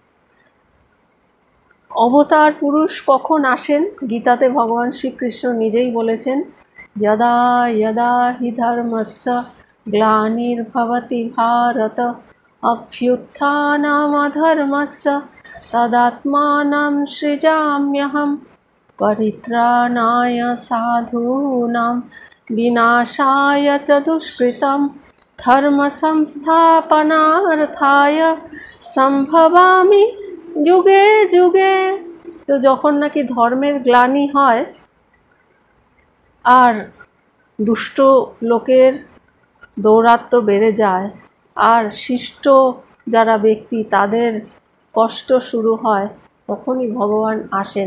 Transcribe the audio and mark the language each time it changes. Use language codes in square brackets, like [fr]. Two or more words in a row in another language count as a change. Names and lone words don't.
[bn] অবতার পুরুষ কখন আসেন? গীতাতে ভগবান শ্রীকৃষ্ণ নিজেই বলেছেন, [sa] যদা যদা হি ধর্মস্য গ্লানির্ভবতি ভারত অভ্যুত্থানমধর্মস্য তদাত্মাनं সৃজাম্যহম পরিত্রাণায় সাধূনাং বিনাশায় চ দুষ্কৃতম ধর্ম সংস্থাপনার্থায় সম্ভবামি যুগে যুগে। [bn] তো যখন নাকি ধর্মের গ্লানি হয় আর দুষ্ট লোকের দৌরাত্ম্য বেড়ে যায় আর শিষ্ট যারা ব্যক্তি তাদের কষ্ট শুরু হয়, তখনই ভগবান আসেন।